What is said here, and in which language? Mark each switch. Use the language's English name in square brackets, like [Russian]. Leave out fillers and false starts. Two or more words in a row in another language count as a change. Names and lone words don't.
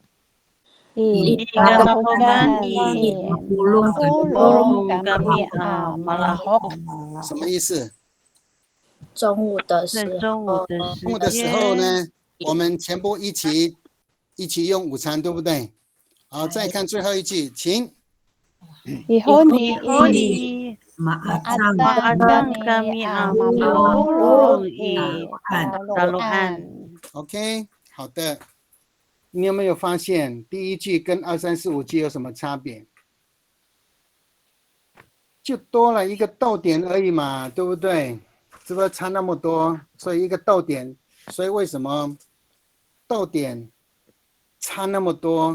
[Chinese] 什么意思？中午的时候呢，我们全部一起用午餐，对不对？好，再看最后一句，请。 [Amis] Ihoni maatang kami mamulong taluan。 [Chinese] OK， 好的。你有没有发现第一句跟2、3、4、5句有什么差别？就多了一个逗点而已嘛，对不对？是不是差那么多？所以一个逗点，所以为什么逗点差那么多？